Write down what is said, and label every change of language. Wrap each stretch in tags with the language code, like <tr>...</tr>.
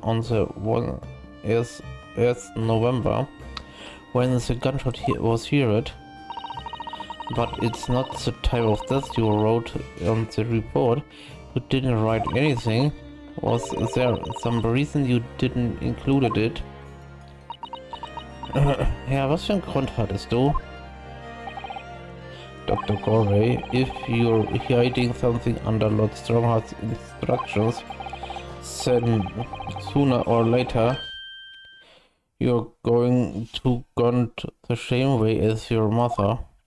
<en>on the 1st November when the gunshot was heard. But it's not the time of death you wrote on the report. You didn't write anything. Was there some reason you didn't include it?</en> <de>Ja, was für einen Grund hattest du?</de> <en>Dr. Gorey, if you're hiding something under Lord Strongheart's instructions, then sooner or later you're going to go the same way as your mother.</en>